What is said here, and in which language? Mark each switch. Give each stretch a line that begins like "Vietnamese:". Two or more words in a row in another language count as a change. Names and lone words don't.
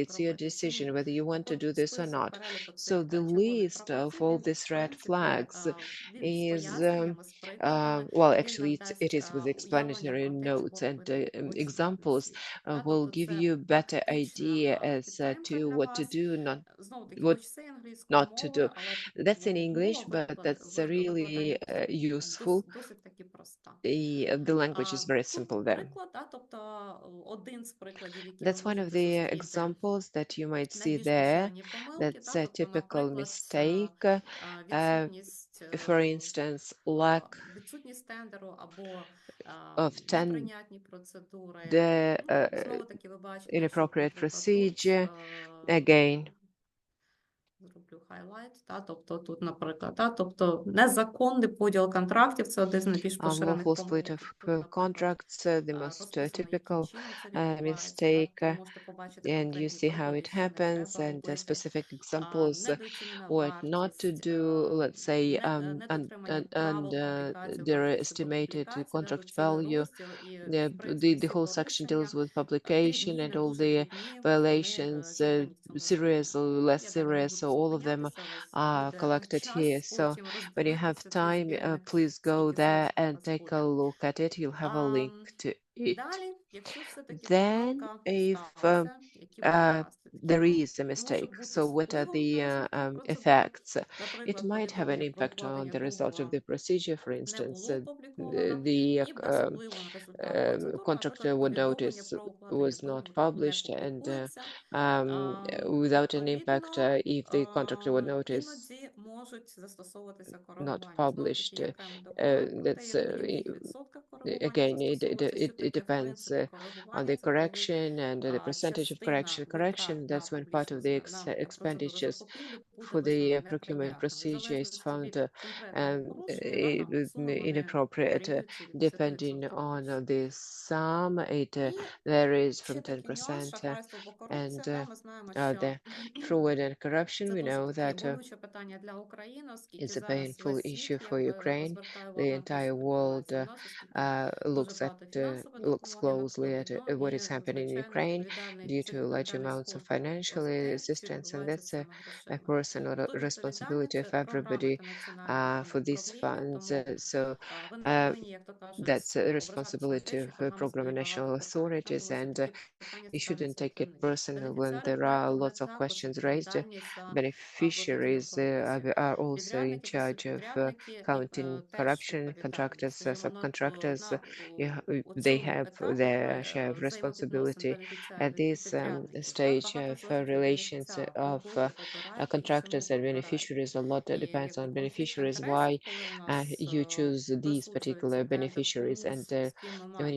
English: It's your decision whether you want to do this or not. So the list of all these red flags is, well, actually, it is with explanatory notes, and examples will give you a better idea as to what to do, what not to do. That's in English, but that's really useful.
Ukrainian: Досить таки проста.
English: The language is very simple there.
Ukrainian: Приклад, тобто один з прикладів, які ви
English: That's one of
Ukrainian: можете
English: the
Ukrainian: зустріти.
English: examples that you might see
Ukrainian: Найбільш
English: there.
Ukrainian: поширені помилки,
English: That's a
Ukrainian: тобто,
English: typical
Ukrainian: наприклад,
English: mistake.
Ukrainian: відсутність,
English: For instance, lack
Ukrainian: відсутність тендеру або
English: of
Ukrainian: неприйнятні процедури.
English: the
Ukrainian: Знову таки ви бачите,
English: inappropriate
Ukrainian: що, наприклад,
English: procedure.
Ukrainian: тут,
English: Again,
Ukrainian: зроблю highlight, тобто тут, наприклад, тобто незаконний поділ контрактів, це один з найбільш поширених
English: unlawful split
Ukrainian: помилок.
English: of
Ukrainian: Тут, наприклад,
English: contracts, the most
Ukrainian: розписано, яким
English: typical
Ukrainian: чином це відбувається,
English: mistake,
Ukrainian: ви можете побачити
English: and you
Ukrainian: конкретні
English: see how
Ukrainian: приклади,
English: it
Ukrainian: що не
English: happens,
Ukrainian: треба
English: and
Ukrainian: робити.
English: specific examples,
Ukrainian: Недооцінена
English: what not to
Ukrainian: вартість,
English: do, let's say,
Ukrainian: недотримання правил публікації в розписі про
English: underestimated
Ukrainian: публікацію,
English: contract
Ukrainian: недоцільний
English: value.
Ukrainian: розділ і, в
English: The
Ukrainian: принципі, всі
English: whole section
Ukrainian: порушення
English: deals with
Ukrainian: дрібні,
English: publication and
Ukrainian: не
English: all
Ukrainian: дуже
English: the
Ukrainian: дрібні,
English: violations,
Ukrainian: вони в цьому
English: serious or
Ukrainian: змінені.
English: less
Ukrainian: Я далі не
English: serious,
Ukrainian: буду
English: so all of them
Ukrainian: зупинятися, у вас
English: are
Ukrainian: буде
English: collected here.
Ukrainian: час
English: So
Ukrainian: потім
English: when you have
Ukrainian: роздивитися ці
English: time,
Ukrainian: збірки,
English: please go
Ukrainian: скільки
English: there
Ukrainian: зручно у
English: and
Ukrainian: вас
English: take a
Ukrainian: буде.
English: look at it. You'll have a link to it.
Ukrainian: Далі, якщо все-таки
English: Then,
Ukrainian: помилка
English: if
Ukrainian: сталася, які будуть наслідки?
English: there is a
Ukrainian: Можуть
English: mistake,
Ukrainian: бути
English: so what are
Ukrainian: впливом
English: the
Ukrainian: на результат процедури.
English: effects? It
Ukrainian: Наприклад,
English: might have an
Ukrainian: повідомлення про
English: impact on
Ukrainian: укладення
English: the result of
Ukrainian: договору
English: the procedure. For
Ukrainian: не
English: instance,
Ukrainian: було опубліковано,
English: the
Ukrainian: і без впливу на результат процедури,
English: contract
Ukrainian: наприклад,
English: award
Ukrainian: повідомлення
English: notice
Ukrainian: про укладення
English: was not
Ukrainian: договору не
English: published, and
Ukrainian: публікується.
English: without an impact,
Ukrainian: Відповідно,
English: if the contract award notice
Ukrainian: іноді можуть застосовуватися
English: not
Ukrainian: коригування.
English: published,
Ukrainian: Знову таки, окремо договоримо про те,
English: that's
Ukrainian: в яких відсотках коригування
English: again,
Ukrainian: застосовується, що
English: it
Ukrainian: таке, в
English: depends
Ukrainian: принципі,
English: on
Ukrainian: коригування.
English: the
Ukrainian: Це коли
English: correction and the percentage of
Ukrainian: частина
English: correction.
Ukrainian: витрат
English: That's
Ukrainian: на
English: when part of the
Ukrainian: процедуру
English: expenditures
Ukrainian: закупівлі буде
English: for the
Ukrainian: визнана
English: procurement
Ukrainian: неприйнятною. В
English: procedure is
Ukrainian: залежності
English: found
Ukrainian: від конкретного порушення, суми вони
English: inappropriate,
Ukrainian: варіюються від
English: depending
Ukrainian: 10%.
English: on the sum. It
Ukrainian: І
English: varies from
Ukrainian: ще такий нюанс
English: 10%.
Ukrainian: шахрайство або
English: And
Ukrainian: корупція. Ми знаємо,
English: the
Ukrainian: що
English: fraud and corruption,
Ukrainian: це
English: we know
Ukrainian: досить таке
English: that
Ukrainian: болюче питання для України, оскільки
English: it's a
Ukrainian: зараз
English: painful
Ukrainian: весь
English: issue
Ukrainian: світ
English: for
Ukrainian: якби
English: Ukraine.
Ukrainian: звертає
English: The
Ukrainian: увагу на те,
English: entire
Ukrainian: що
English: world
Ukrainian: відбувається у нас, оскільки дуже
English: looks
Ukrainian: багато фінансове допомоги
English: closely at
Ukrainian: надходить,
English: what
Ukrainian: і,
English: is happening in
Ukrainian: звичайно,
English: Ukraine due to large
Ukrainian: відповідальність
English: amounts of
Ukrainian: кожного
English: financial
Ukrainian: за те, що
English: assistance, and
Ukrainian: відбувається з
English: that's
Ukrainian: цими
English: a
Ukrainian: грошима.
English: personal
Ukrainian: Ту
English: responsibility of
Ukrainian: відповідальність програми
English: everybody
Ukrainian: та національного
English: for these
Ukrainian: управління,
English: funds.
Ukrainian: тому
English: So
Ukrainian: ви не uh, повинні, як то кажуть,
English: that's a
Ukrainian: ображатися на те,
English: responsibility
Ukrainian: що
English: of
Ukrainian: програма
English: program and
Ukrainian: стоїть
English: national
Ukrainian: багато питань.
English: authorities,
Ukrainian: Якщо
English: and
Ukrainian: такі питання
English: you shouldn't
Ukrainian: ставляться
English: take it
Ukrainian: активніше.
English: personal when
Ukrainian: Бенефіціари
English: there are
Ukrainian: проекту вони
English: lots of
Ukrainian: також
English: questions raised.
Ukrainian: відповідальні за
English: Beneficiaries
Ukrainian: протидію корупції.
English: are also in
Ukrainian: Підрядники та
English: charge of
Ukrainian: субпідрядники
English: counting
Ukrainian: теж
English: corruption.
Ukrainian: відповідальні.
English: Contractors,
Ukrainian: Скажімо,
English: subcontractors,
Ukrainian: у
English: they
Ukrainian: цьому
English: have
Ukrainian: етапі
English: their share of
Ukrainian: взаємовідносин
English: responsibility. At
Ukrainian: бенефіціарів і
English: this
Ukrainian: підрядників.
English: stage
Ukrainian: Багато
English: of
Ukrainian: залежить від
English: relations
Ukrainian: бенефіціара,
English: of
Ukrainian: кого обираєте і
English: contractors
Ukrainian: чому
English: and
Ukrainian: обираєте.
English: beneficiaries, a lot
Ukrainian: І
English: depends
Ukrainian: якби
English: on
Ukrainian: конфлікт
English: beneficiaries,
Ukrainian: інтересів,
English: why
Ukrainian: коли у нас
English: you choose these particular
Ukrainian: присуджується тендер
English: beneficiaries, and
Ukrainian: комусь, з ким ми
English: when
Ukrainian: маємо